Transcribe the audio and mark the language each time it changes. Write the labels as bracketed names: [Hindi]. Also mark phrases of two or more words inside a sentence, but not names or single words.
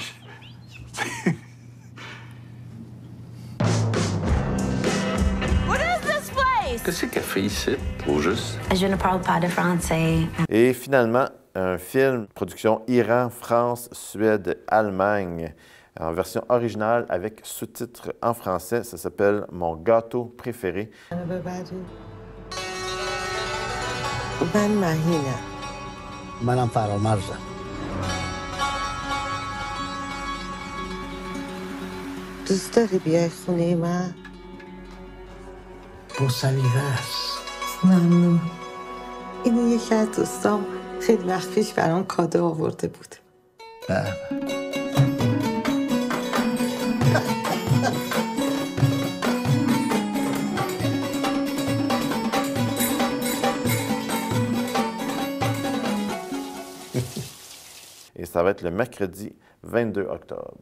[French] Qu'est-ce qu'elle fait ici, au juste? Je ne parle pas de français. Et finalement, un film, production Iran, France, Suède, Allemagne, en version originale avec sous-titres en français. Ça s'appelle Mon gâteau préféré. [Persian] من مهینه منم فرامرزم دوست داری بیای خونه من؟ با سلیقه است. ممنون. اینو یکی از دوستام خیلی وقت پیش برام کادو آورده بود. [French] Et ça va être le mercredi 22 octobre.